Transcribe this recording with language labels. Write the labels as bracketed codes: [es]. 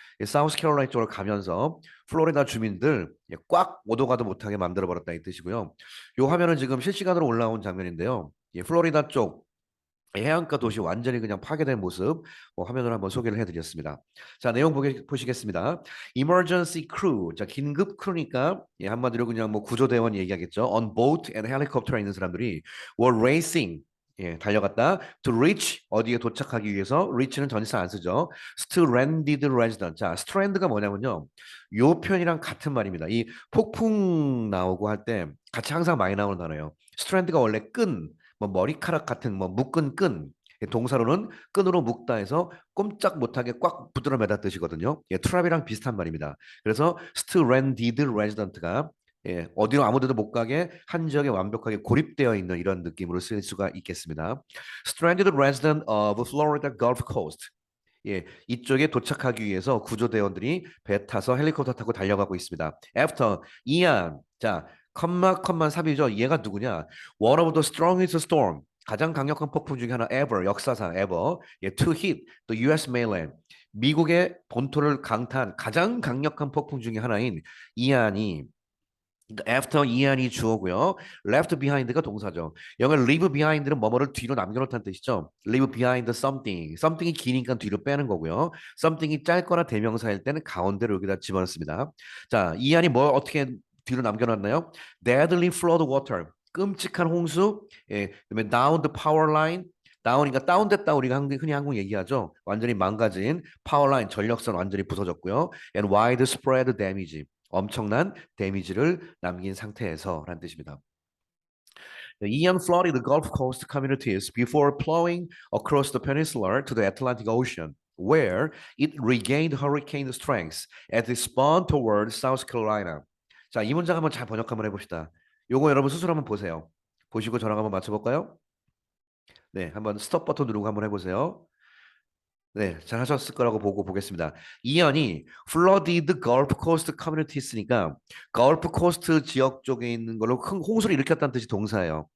[ko] 사우스캐롤라이나 쪽으로 가면서 플로리다 주민들 꽉 오도 가도 못하게 만들어 버렸다 이 뜻이고요. 요 화면은 지금 실시간으로 올라온 장면인데요. 예, 플로리다 쪽 해안가 도시 완전히 그냥 파괴된 모습 화면으로 한번 소개를 해드렸습니다. 자, 내용 보시겠습니다. [en] Emergency crew, [ko] 자 긴급 크루니까 예, 한마디로 그냥 뭐 구조대원 얘기하겠죠. [en] On boat and helicopter에 있는 사람들이 were racing, [ko] 예, 달려갔다. [en] To reach, [ko] 어디에 도착하기 위해서. reach는 전치사 안 쓰죠. [en] stranded resident. [ko] 자, strand가 뭐냐면요. 요 표현이랑 같은 말입니다. 이 폭풍 나오고 할 때 같이 항상 많이 나오는 단어예요. strand가 원래 끈, 뭐 머리카락 같은 뭐 묶은 끈, 동사로는 끈으로 묶다 해서 꼼짝 못하게 꽉 붙들어 매다 뜻이거든요. 예, 트랍이랑 비슷한 말입니다. 그래서 [en] stranded resident [ko] 가 예, 어디로 아무데도 못 가게 한 지역에 완벽하게 고립되어 있는 이런 느낌으로 쓸 수가 있겠습니다. [en] Stranded resident of Florida Gulf Coast. [ko] 예, 이쪽에 도착하기 위해서 구조대원들이 배 타서 헬리콥터 타고 달려가고 있습니다. After 이안 자 컴마 삽이죠. 얘가 누구냐? [en] One of the strongest storm [ko] 가장 강력한 폭풍 중에 하나 [en] ever 역사상 ever 예, to hit the U.S. [ko] mainland 미국의 본토를 강타한 가장 강력한 폭풍 중에 하나인 이안이 그러니까 after 이안이 주어고요. left behind가 동사죠. 영어 leave behind는 뭐뭐를 뒤로 남겨놓다는 뜻이죠. [en] leave behind something. [ko] something이 기니까 뒤로 빼는 거고요. something이 짧거나 대명사일 때는 가운데로 여기다 집어넣습니다. 자, 이안이 뭐 어떻게 뒤로 남겨놨나요? [en] deadly flood water. [ko] 끔찍한 홍수. [en] 예, 그다음에 down the power line. [ko] 다운이니까 다운됐다 우리가 흔히 한국 얘기하죠. 완전히 망가진 파워라인 전력선 완전히 부서졌고요. [en] And widespread damage. [ko] 엄청난 데미지를 남긴 상태에서라는 뜻입니다. [en] Ian flooded the Gulf Coast communities before plowing across the peninsula to the Atlantic Ocean, where it regained hurricane strength as it spun toward South Carolina. [ko] 자, 이 문장 한번 잘 번역 한번 해봅시다. 요거 여러분 스스로 한번 보세요. 보시고 저랑 한번 맞춰볼까요? 네, 한번 스톱 버튼 누르고 한번 해보세요. 네, 잘 하셨을 거라고 보겠습니다. 이연이 [en] flooded Gulf Coast communities [ko] 니까 Gulf Coast 지역 쪽에 있는 걸로 큰 홍수를 일으켰다는 뜻이 동사예요.